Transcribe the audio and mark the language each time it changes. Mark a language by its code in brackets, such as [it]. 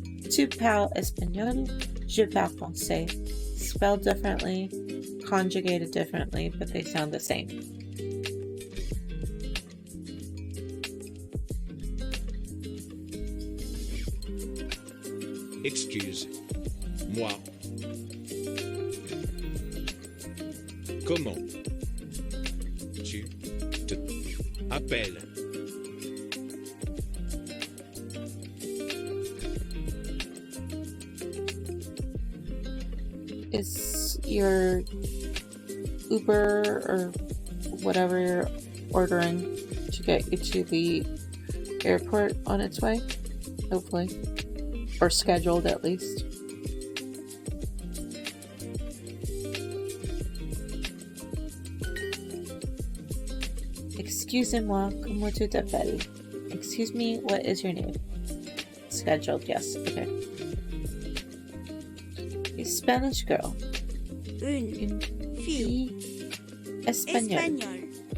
[fr] Tu parles espagnol, je parle français. [en] Spelled differently, conjugated differently, but they sound the same. [fr] Excuse-moi. Comment tu te appelles? [en] Is your Uber or whatever you're ordering to get you to the airport on its way? Hopefully. Or scheduled at least. [fr] Excusez-moi, comment tu t'appelles? [en] Excuse me, what is your name? Scheduled, yes, okay. A Spanish girl. [fr] Une fille Espagnole. espagnole.